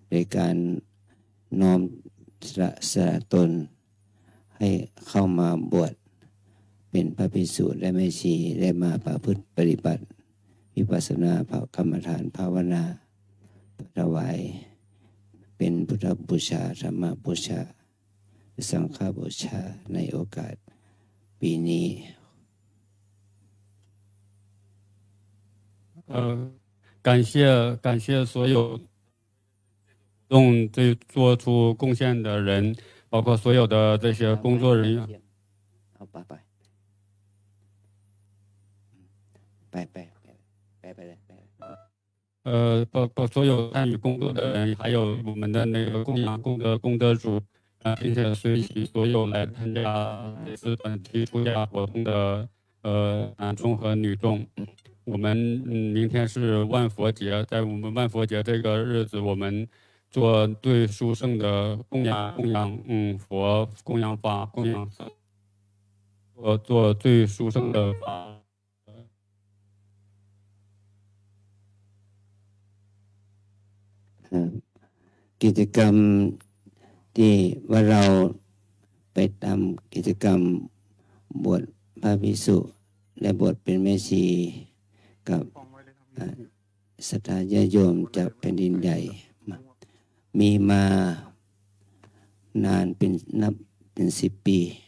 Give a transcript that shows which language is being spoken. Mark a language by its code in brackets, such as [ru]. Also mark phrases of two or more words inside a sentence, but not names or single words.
[th] ในการน้อมสละตนให้เข้ามาบวชเป็นพระภิกษุและแม่ชีได้มาประพฤติปฏิบัติวิปัสสนากรรมฐานภาวนาถวายเป็นพุทธบูชาธรรมบูชาสังฆบูชาในโอกาสปีนี้ [zh] 感谢所有动这做出贡献的人，包括所有的这些工作人员。 [th] เอาไปเลย [zh] 包所有参与工作的人，还有我们的那个供养功德主，并且随喜所有来参加这次短期出家活动的男众和女众。我们明天是万佛节，在我们万佛节这个日子，我们做对殊胜的供养佛、供养法、供养僧，做最殊胜的法。 [th] กิจกรรมที่ว่าเราไปทำกิจกรรมบวชพระภิกษุและบวชเป็นแม่ชีกับศรัทธาญาติโยมจากแผ่นดินใหญ่มีมานานเป็น10 ปี